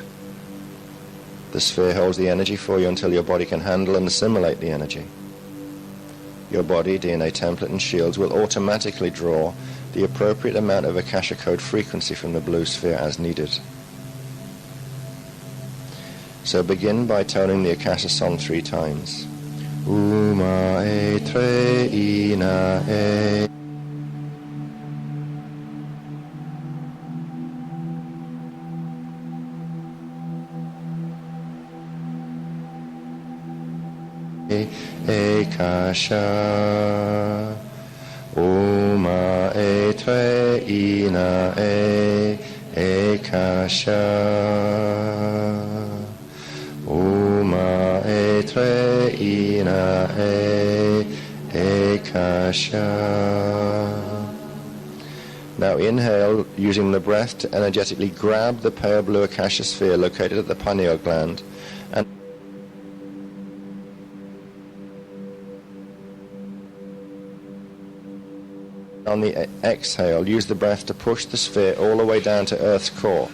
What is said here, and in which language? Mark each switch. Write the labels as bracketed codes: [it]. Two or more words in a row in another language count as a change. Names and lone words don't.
[en] The sphere holds the energy for you until your body can handle and assimilate the energy. Your body, DNA template and shields will automatically draw the appropriate amount of Akasha code frequency from the blue sphere as needed. So begin by toning the Akasha song 3 times. Uma e tre ina e. Akasha. Uma e tre ina e. Akasha. Uma e tre ina e. Akasha. Now inhale using the breath to energetically grab the pale blue Akasha sphere located at the pineal gland, and on the exhale use the breath to push the sphere all the way down to Earth's core.